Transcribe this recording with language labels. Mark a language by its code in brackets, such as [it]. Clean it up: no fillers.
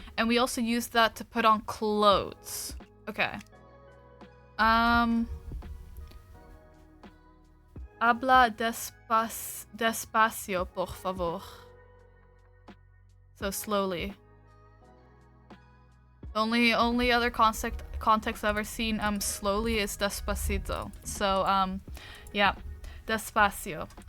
[en] And we also use that to put on clothes. Okay. [es] Habla despacio, por favor. [en] So slowly. Only other context I've ever seen slowly is despacito. So yeah, despacio.